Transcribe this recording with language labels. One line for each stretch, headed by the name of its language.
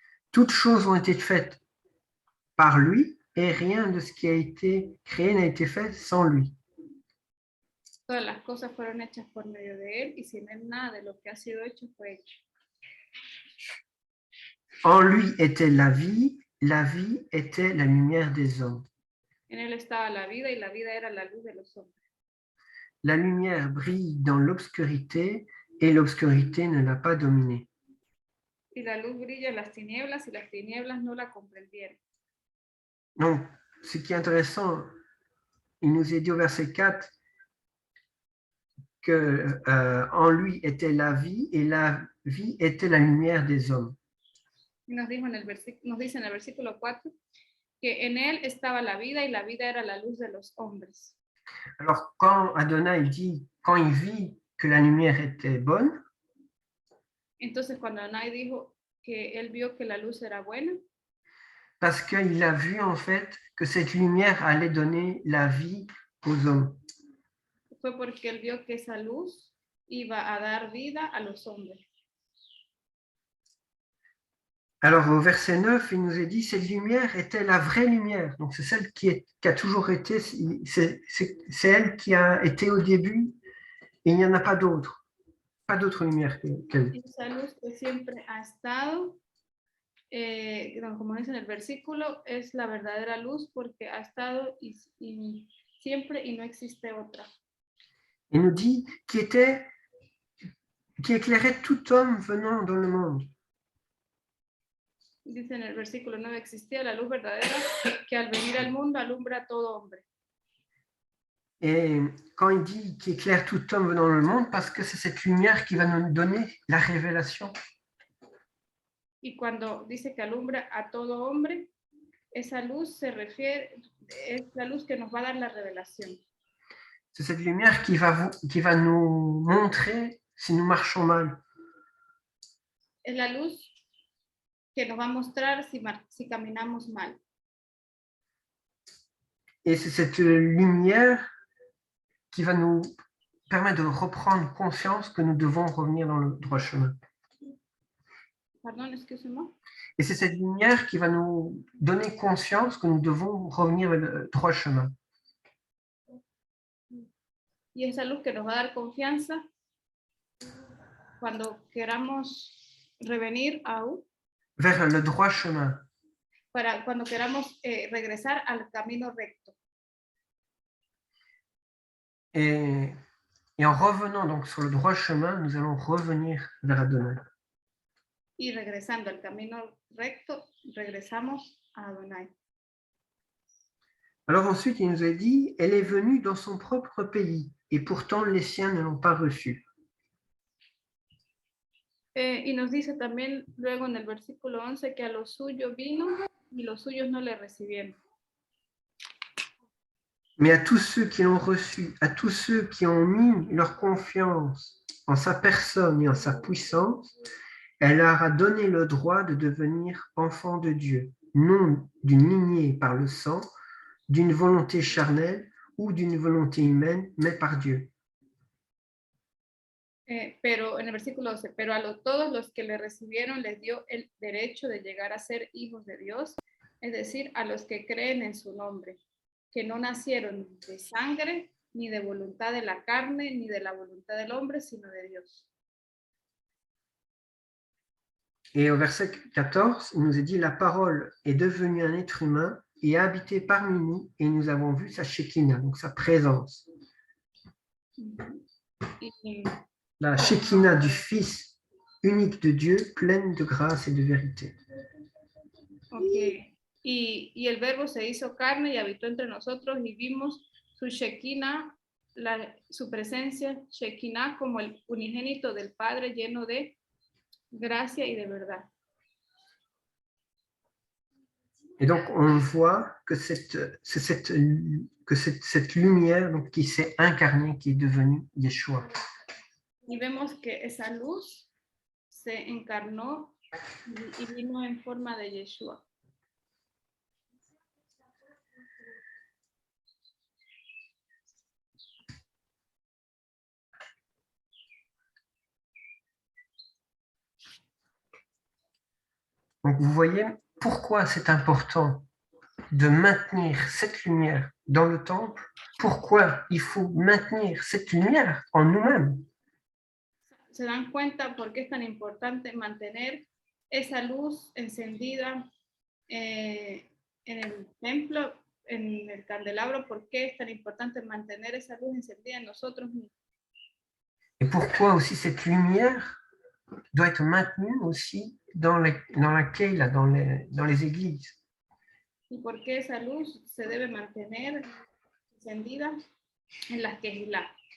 French: Toutes choses ont été faites par lui, et rien de ce qui a été créé n'a été fait sans lui.
Spanish: Todas las cosas fueron hechas por medio de él y sin él nada de lo que ha sido hecho fue hecho.
French: En lui était la vie était la lumière des hommes.
Spanish: En él estaba la vida y la vida era la luz de los hombres.
French: La lumière brille dans l'obscurité et l'obscurité ne l'a pas dominée.
Spanish: Y la luz brilla en las tinieblas y las tinieblas no la comprendieron.
French: Donc, ce qui est intéressant, il nous est dit au verset 4 que en lui était la vie et la vie était la lumière des hommes.
Spanish: Y nos dice en el versículo 4 que en él estaba la vida y la vida era la luz de los hombres.
French: Alors, quand Adonai dit, quand il vit que la lumière était bonne,
Spanish: Entonces cuando Adonai dijo que él vio que la luz era buena,
French: parce qu'il a vu en fait que cette lumière allait donner la vie aux hommes.
Spanish: fue porque él vio que esa luz iba a dar vida a los hombres.
French: Alors au verset 9, il nous est dit, cette lumière était la vraie lumière. Donc c'est celle qui a toujours été, c'est elle qui a été au début, et il n'y en a pas d'autre. Pas d'autre lumière qu'elle.
Spanish: Esa luz que siempre ha estado, como dice en el versículo, es la verdadera luz porque ha estado y siempre y no existe otra.
French: Il nous dit qui éclairait tout homme venant dans le monde.
Spanish: Dice en el versículo 9, existía la luz verdadera que al venir al mundo alumbra a todo hombre.
French: Et quand il dit qui éclaire tout homme venant dans le monde, parce que c'est cette lumière qui va nous donner la révélation.
Spanish: Y cuando dice que alumbra a todo hombre, esa luz se refiere, es la luz que nos va a dar la revelación.
French: C'est cette lumière qui va nous montrer si nous marchons mal.
Spanish: Es la luz que nos va a mostrar si caminamos mal.
French: Et c'est cette lumière qui va nous permettre de reprendre conscience que nous devons revenir dans le droit chemin.
Spanish: Perdón,
French: excuse-moi. Et c'est cette lumière qui va nous donner conscience que nous devons revenir vers le droit chemin.
Spanish: Y esa luz que nos va a dar confianza cuando queramos revenir
French: Vers le droit chemin.
Spanish: cuando queramos regresar al camino recto.
French: Et en revenant donc sur le droit chemin, nous allons revenir vers Adonai.
Spanish: Y regresando al camino recto, regresamos a Adonai.
French: Alors ensuite, il nous a dit, elle est venue dans son propre pays, et pourtant les siens ne l'ont pas reçue.
Spanish: Y nos dice también luego en el versículo 11 que a los suyos vino y los suyos no le recibieron.
French: Mais à tous ceux qui l'ont reçu, à tous ceux qui ont mis leur confiance en sa personne et en sa puissance, elle leur a donné le droit de devenir enfants de Dieu, non d'une lignée par le sang, d'une volonté charnelle ou d'une volonté humaine, mais par Dieu.
Spanish: Pero en el versículo 12, pero todos los que le recibieron les dio el derecho de llegar a ser hijos de Dios, es decir, a los que creen en su nombre, que no nacieron de sangre, ni de voluntad de la carne, ni de la voluntad del hombre, sino de Dios.
French: Et au verset 14, il nous est dit, la parole est devenue un être humain et a habité parmi nous, et nous avons vu sa Shekinah, donc sa présence.
Spanish: Y,
French: La Shekinah du Fils unique de Dieu, pleine de grâce et de vérité. okay.
Spanish: Y el verbo se hizo carne y habitó entre nosotros y vimos su Shekinah, su presencia, Shekinah, como el unigénito del Padre lleno de gracia y de verdad.
French: Et donc, on voit que cette lumière donc, qui s'est incarnée, qui est devenue Yeshua.
Spanish: Y vemos que esa luz se encarnó y vino en forma de Yeshua.
French: Donc, vous voyez pourquoi c'est important de maintenir cette lumière dans le temple, pourquoi il faut maintenir cette lumière en nous-mêmes.
Spanish: Se dan cuenta por qué es tan importante mantener esa luz encendida en el templo, en el candelabro, por qué es tan importante mantener esa luz encendida en nosotros mismos.
French: Et pourquoi aussi cette lumière doit être maintenue aussi dans la Keila, dans les églises.
Spanish: Y por qué esa luz se debe mantener encendida en las Kehilá.